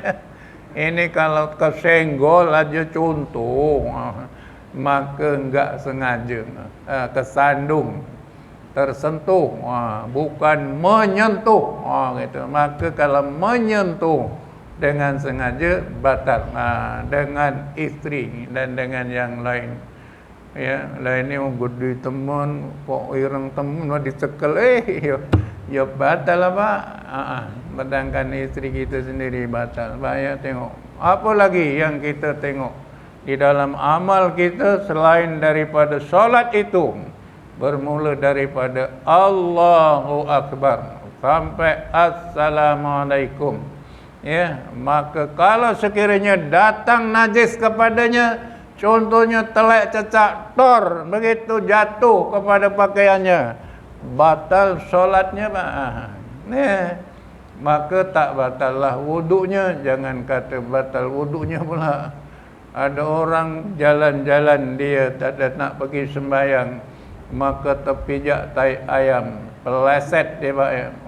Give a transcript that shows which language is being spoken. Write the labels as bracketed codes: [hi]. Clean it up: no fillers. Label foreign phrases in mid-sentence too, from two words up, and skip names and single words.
[id] Ini kalau kesenggol aja contoh, maka enggak sengaja, kesandung, tersentuh, bukan menyentuh, gitu. [ms] Maka kalau menyentuh dengan sengaja batal, dengan isteri dan dengan yang lain. Ya, lain ni gede teman, [jv] kok ireng teman dicekel, ya batal lah, Pak. [ms] Sedangkan isteri kita sendiri batal. Banyak tengok. Apa lagi yang kita tengok di dalam amal kita selain daripada solat itu, bermula daripada [ar] Allahu Akbar [ms] sampai Assalamualaikum. Ya, maka kalau sekiranya datang najis kepadanya, contohnya telek cecak tor, begitu jatuh kepada pakaiannya, batal solatnya, Pak. Maka tak batallah wuduknya. Jangan kata batal wuduknya pula. Ada orang jalan-jalan, dia tak ada nak pergi sembahyang, maka terpijak tai ayam, peleset dia, Pak.